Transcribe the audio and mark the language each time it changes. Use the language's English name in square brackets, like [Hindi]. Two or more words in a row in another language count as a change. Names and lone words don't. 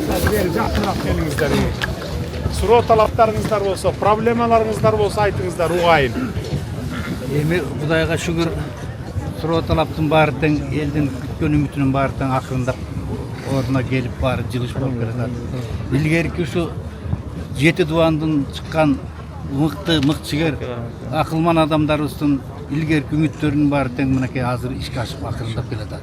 [Kyrgyz] бери жақынырақ келіңіздер. Суроо талаптарыңыздар болса, проблемаларыңыздар болса айтыңыздар, угайын. Эми Кудайга шүгүр, суроо талаптын баары тең, элдин күткөн үмүтүнүн баары тең акырындап ордуна келип баары жылыш болуп келатат. Илгерки ушу 7 дубандын чыккан мыкчыгер акылман адамдарыбыздын илгерки үмүттөрүнүн баары тең мынакей азыр ишке ашып акырындап келатат.